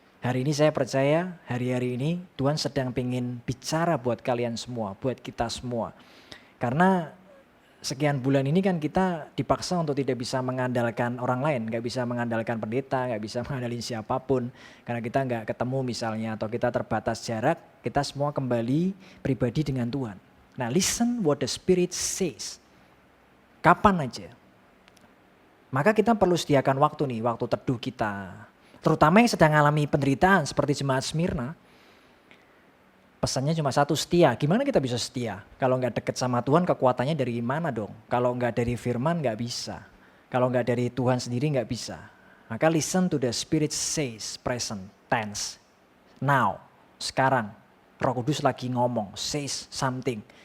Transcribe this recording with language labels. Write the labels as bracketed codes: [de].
[id] Hari ini saya percaya, hari-hari ini Tuhan sedang pengen bicara buat kalian semua, buat kita semua. Karena sekian bulan ini kan kita dipaksa untuk tidak bisa mengandalkan orang lain, gak bisa mengandalkan pendeta, gak bisa mengandalkan siapapun. Karena kita gak ketemu misalnya, atau kita terbatas jarak, kita semua kembali pribadi dengan Tuhan. [en] Nah, listen what the Spirit says. [id] Kapan aja. Maka kita perlu sediakan waktu nih, waktu teduh kita. Terutama yang sedang mengalami penderitaan seperti jemaat Smyrna. Pesannya cuma satu, setia. Gimana kita bisa setia? Kalau nggak deket sama Tuhan, kekuatannya dari mana dong? Kalau nggak dari firman nggak bisa. Kalau nggak dari Tuhan sendiri nggak bisa. [en] Maka listen to the Spirit says, present tense. [id] Now, sekarang. Roh Kudus lagi ngomong, [en] says something.